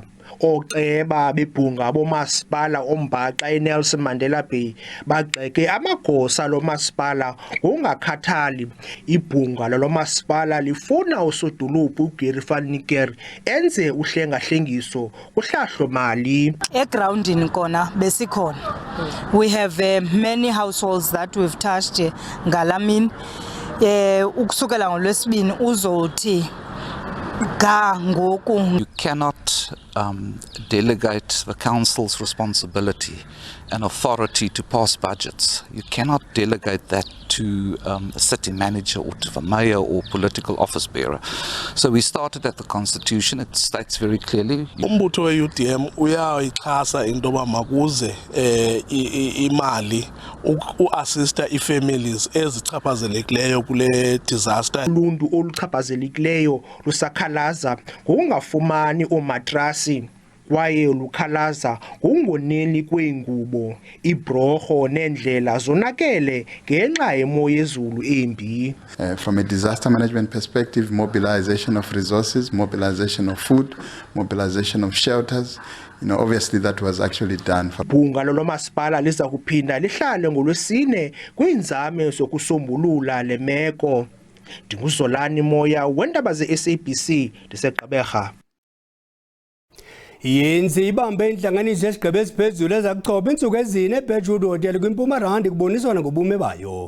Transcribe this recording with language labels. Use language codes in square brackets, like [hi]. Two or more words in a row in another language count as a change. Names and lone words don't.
[xh] Oceba bebhunga bomasipala oMbaxa eNelson Mandela Bay bagxeke amagosa lomasipala ngokungakhathali. Ibhunga lomasipala lifuna usodolophu uGary van Niekerk enze uhlengahlengiso kuhlahlo-mali. Egroundini kona besikhona. [en] We have many households that we've touched ngalamini. [xh] Ukusukela ngolwesibini uzothi [en] You cannot delegate the council's responsibility and authority to pass budgets. You cannot delegate that to a city manager or to the mayor or political office bearer. So we started at the constitution. It states very clearly. [xh] Umbutho we-UDM uyayixhasa into yoba makuze imali uassista ii-families ezichaphazelekileyo kule disaster. Uluntu oluchaphazelekileyo lusakhalaza ngokungafumani oomatrasi kwaye lukhalaza ngokungoneli kweengubo, ibhorho neendlela zonakele ngenxa yemo yezulu embi. [en] From a disaster management perspective, mobilization of resources, mobilization of food, mobilization of shelters, obviously that was actually done. [xh] Ibhunga lomasipala liza kuphinda lihlale ngolwesine kwiinzame zokusombulula le meko. Ndinguzolani Moya weendaba ze-SABC ndiseGqeberha. Yenzi ibambe inhlanganiso yesigqeba esiphezulu ezakuchopha insuku ezine eBedford Hotel kwiMpumalanga kuboniswana ngobume bayo.